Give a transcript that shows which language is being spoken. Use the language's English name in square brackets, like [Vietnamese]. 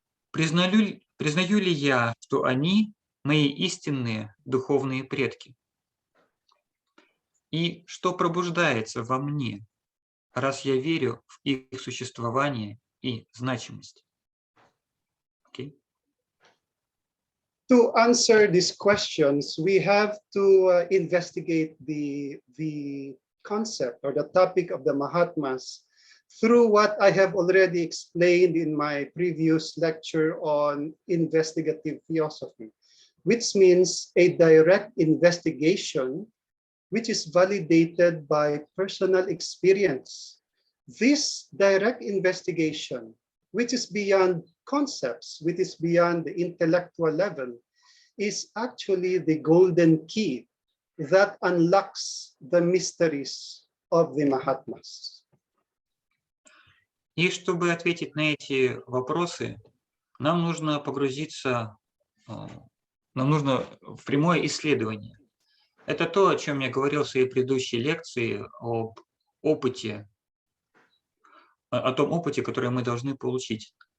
[Russian] Признаю ли я, что они мои истинные духовные предки? И что пробуждается во мне, раз я верю в их существование и значимость? [English] Okay. To answer these questions, we have to investigate the concept or the topic of the Mahatmas through what I have already explained in my previous lecture on investigative theosophy, which means a direct investigation which is validated by personal experience. This direct investigation, which is beyond concepts, which is beyond the intellectual level, is actually the golden key that unlocks the mysteries of the Mahatmas. [Russian] И чтобы ответить на эти вопросы, нам нужно погрузиться, нам нужно в прямое исследование. Это то, о чем я говорил в своей предыдущей лекции, о том опыте, который мы должны получить.